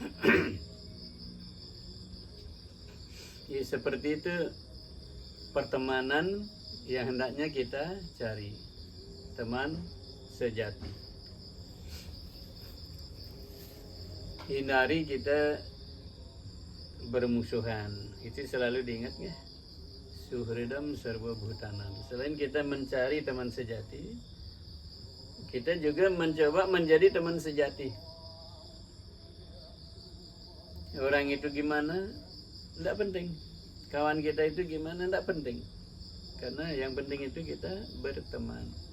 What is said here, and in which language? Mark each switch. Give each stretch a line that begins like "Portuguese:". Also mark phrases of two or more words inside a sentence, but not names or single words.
Indonesian: Ya, seperti itu pertemanan yang hendaknya kita cari, teman sejati. Hindari kita bermusuhan, itu selalu diingat ya.
Sanskrit: Suhridam sarva bhutanam.
Indonesian: Selain kita mencari teman sejati, kita juga mencoba menjadi teman sejati. Orang itu gimana? Tidak penting. Kawan kita itu gimana? Tidak penting. Karena yang penting itu kita berteman.